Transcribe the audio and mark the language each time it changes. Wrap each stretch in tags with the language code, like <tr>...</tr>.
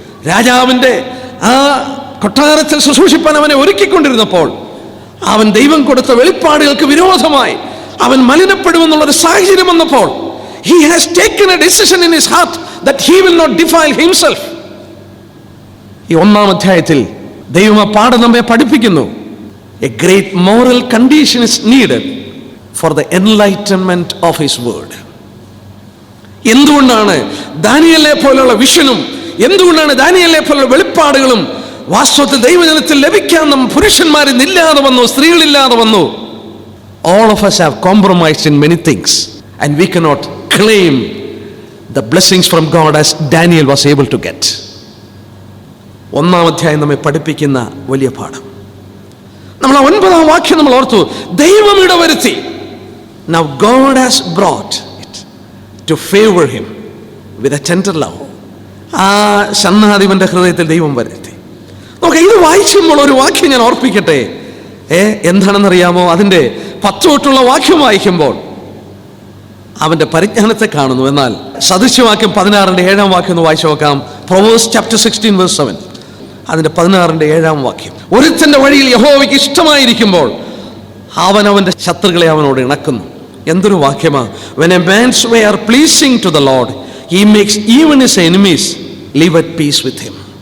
<ml>രാജാവിന്റെ ആ കൊട്ടാരത്തിൽ ശുശ്രൂഷിപ്പാൻ അവനെ ഒരുക്കിക്കൊണ്ടിരുന്നപ്പോൾ അവൻ ദൈവം കൊടുത്ത വെളിപ്പാടുകൾക്ക് വിരോധമായി അവൻ മലിനപ്പെടുമെന്നുള്ളൊരു സാഹചര്യം വന്നപ്പോൾ,</ml> <en>he has taken a decision in his heart that he will not defile himself.</en> <ml>ഈ 1-ാം അധ്യായത്തിൽ ദൈവം ആ പാഠം നമ്മെ പഠിപ്പിക്കുന്നു.</ml> <en>A great moral condition is needed for the enlightenment of his word.</en> <ml>എന്തുകൊണ്ടാണ് ദാനിയേലിനെ പോലുള്ള വിഷനും, എന്തുകൊണ്ടാണ് ദാനിയേലിനെ പോലുള്ള വെളിപ്പാടുകളും വാസ്തവത്തിൽ ദൈവജനത്തിൽ ലഭിക്കാൻ നാം പുരുഷന്മാരിൽ ഇല്ലാതെ വന്നു, സ്ത്രീകളില്ലാതെ വന്നു?</ml> <en>All of us have compromised in many things and we cannot claim the blessings from God as Daniel was able to get.</en> <ml>1-ാം അധ്യായം നമ്മെ പഠിപ്പിക്കുന്ന വലിയ പാഠം. നമ്മൾ 9-ാം വാക്യം നമ്മൾ ഓർത്തു, ദൈവം ഇടവരുത്തി.</ml> <en>Now God has brought it to favor him with a tender love.</en> <ml>ആ ഷണ്ഡാധിപന്റെ ഹൃദയത്തിൽ ദൈവം വരുത്തി. നോക്കാം, ഇത് വായിക്കുമ്പോൾ ഒരു വാക്യം ഞാൻ ഓർപ്പിക്കട്ടെ. എന്താണെന്നറിയാമോ? അതിൻ്റെ 10 തൊട്ടുള്ള വാക്യം വായിക്കുമ്പോൾ അവന്റെ പരിജ്ഞാനത്തെ കാണുന്നു. എന്നാൽ സദൃശ്യവാക്യം 16-ന്റെ 7-ാം വാക്യം ഒന്ന് വായിച്ചു നോക്കാം.</ml> <en>Proverbs chapter 16 verse 7,</en> <ml>അതിന്റെ 16-ന്റെ 7-ാം വാക്യം. ഒരുത്തന്റെ വഴിയിൽ യഹോവയ്ക്ക് ഇഷ്ടമായിരിക്കുമ്പോൾ അവൻ അവന്റെ ശത്രുക്കളെ അവനോട് ഇണക്കുന്നു. എന്തൊരു വാക്യമാ!</ml> <en>When a man's way are pleasing to the Lord, he makes even his enemies live at peace with him.</en>